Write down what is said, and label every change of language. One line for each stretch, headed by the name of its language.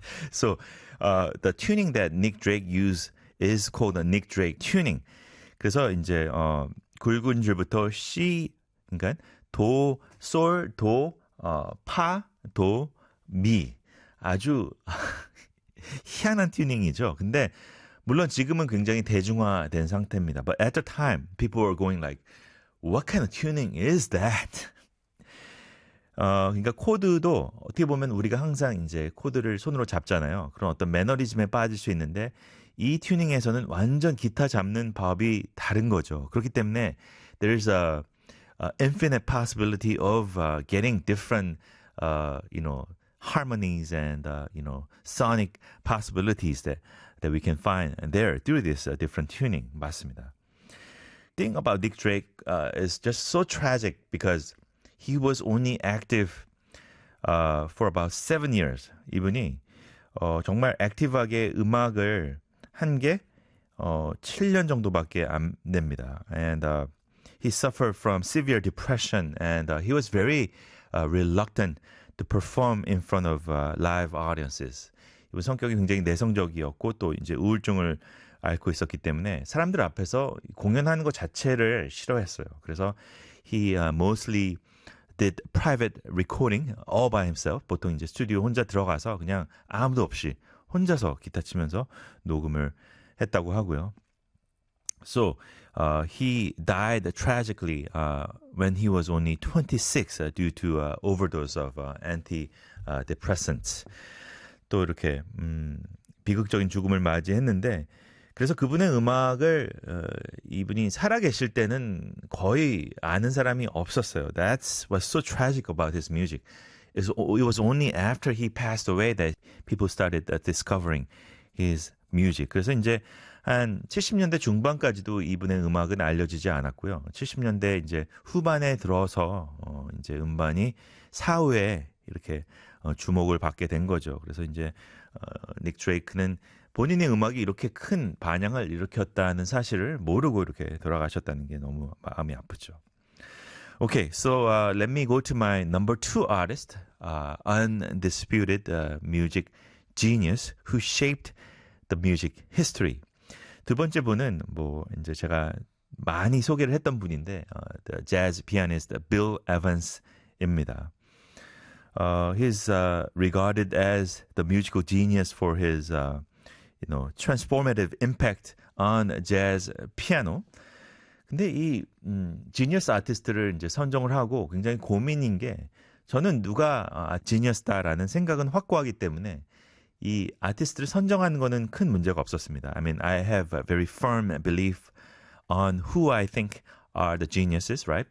English: So the tuning that Nick Drake used is called the Nick Drake tuning.
Korean: 그래서 이제 굵은 줄부터 C 그러니까 도, 솔, 도, 파, 도, 미 아주 희한한 튜닝이죠. 근데 물론 지금은 굉장히 대중화된 상태입니다.
English: But at the time, people were going like, what kind of tuning is that?
Korean: 그러니까 코드도 어떻게 보면 우리가 항상 이제 코드를 손으로 잡잖아요. 그런 어떤 매너리즘에 빠질 수 있는데 이 튜닝에서는 완전 기타 잡는 법이 다른 거죠. 그렇기 때문에
English: there is an infinite possibility of getting different you know harmonies and you know sonic possibilities that we can find there through this different tuning.
Korean: 맞습니다.
English: Thing about Nick Drake is just so tragic because he was only active for about 7 years.
Korean: 이분이 정말 액티브하게 음악을 한 게 7년 정도밖에 안 됩니다.
English: And he suffered from severe depression and he was very reluctant to perform in front of live audiences.
Korean: 이분 성격이 굉장히 내성적이었고 또 이제 우울증을 앓고 있었기 때문에 사람들 앞에서 공연하는 것 자체를 싫어했어요. 그래서
English: he mostly did private recording all by himself.
Korean: 보통 이제 스튜디오 혼자 들어가서 그냥 아무도 없이 혼자서 기타 치면서 녹음을 했다고 하고요.
English: So, he died tragically when he was only 26 due to overdose of antidepressants.
Korean: 또 이렇게 비극적인 죽음을 맞이했는데 그래서 그분의 음악을 이분이 살아계실 때는 거의 아는 사람이 없었어요.
English: That's what's so tragic about his music. It was only after he passed away that people started discovering his music.
Korean: 그래서 이제 한 70년대 중반까지도 이분의 음악은 알려지지 않았고요. 70년대 이제 후반에 들어서 이제 음반이 사후에 이렇게 주목을 받게 된 거죠. 그래서 이제 닉 드레이크는 본인의 음악이 이렇게 큰 반향을 일으켰다는 사실을 모르고 이렇게 돌아가셨다는 게 너무 마음이 아프죠.
English: Okay, so let me go to my number two artist, undisputed music genius who shaped the music history.
Korean: 두 번째 분은 뭐 이제 제가 많이 소개를 했던 분인데
English: the jazz pianist
Korean: Bill Evans입니다.
English: He's regarded as the musical genius for his you know, transformative impact on jazz piano.
Korean: 근데 이 지니어스 아티스트를 이제 선정을 하고 굉장히 고민인 게 저는 누가 지니어스다라는 생각은 확고하기 때문에 이 아티스트를 선정하는 거는 큰 문제가 없었습니다.
English: I mean, I have a very firm belief on who I think are the geniuses, right?